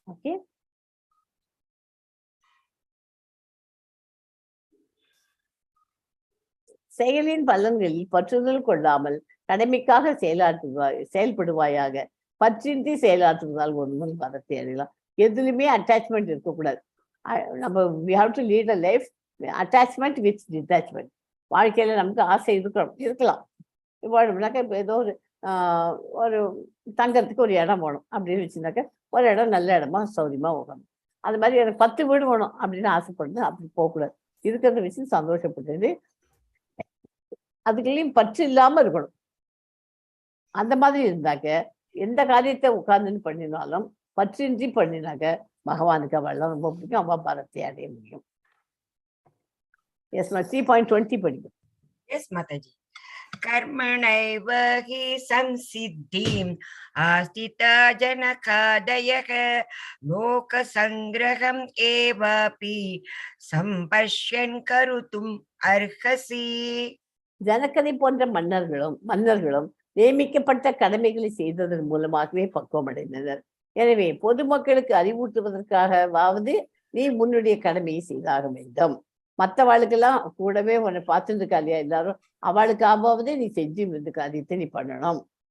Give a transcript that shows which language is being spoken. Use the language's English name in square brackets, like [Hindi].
[Tamil] Okay, செயலின் பலன்களில் பற்றுதல் கொள்ளாமல் கடமைக்காக செயல்படுவாயாக. பற்றின்றி செயலாற்றுவதால் ஒருவன் பதத்தை அடையலாம். எதுலையுமே அட்டாச்மெண்ட் இருக்கக்கூடாது. [English] நம்ம we have to lead a life attachment with detachment. [Tamil] வாழ்க்கையில நமக்கு ஆசை இருக்கலாம். இப்போ ஏதோ ஒரு தங்கறதுக்கு ஒரு இடம் வேணும் அப்படின்னு வச்சுனாக்க ஒரு இடம் நல்ல இடமா சௌரியமா போகணும். அது மாதிரி எனக்கு 10 வீடு வேணும் அப்படின்னு ஆசைப்படுது. அப்படி போகக்கூடாது. இருக்கிறத வச்சு சந்தோஷப்பட்டது. அதுக்குள்ளேயும் பற்று இல்லாம இருக்கணும். அந்த மாதிரி இருந்தாக்க எந்த காரியத்தை உட்கார்ந்துன்னு பண்ணினாலும் பற்றின்றி பண்ணினாக்க பகவானுக்கு அவள்லாம் ரொம்ப பிடிக்கும். அவ பரத்தை அடைய முடியும். எஸ், 3.20 படிக்கும். எஸ் மாதாஜி. [Sanskrit] कर्मणैव हि संसिद्धिम् आस्थिता जनकादयः लोकसङ्ग्रहम् एवापि सम्पश्यन् करुतुम् अर्हसि. [Tamil] ஜனகனை போன்ற மன்னர்களும் நியமிக்கப்பட்ட கடமைகளை செய்ததன் மூலமாகவே பக்குவம் அடைந்தனர். எனவே பொதுமக்களுக்கு அறிவூட்டுவதற்காகவாவது நீ முன்னுடைய கடமையை செய்தாக வேண்டும். மற்றவாளுக்கெல்லாம் கூடவே உன்னை பார்த்துட்டு இருக்கா இல்லையா எல்லாரும், அவளுக்காவது நீ செஞ்சு இந்த காரியத்தை நீ பண்ணணும்.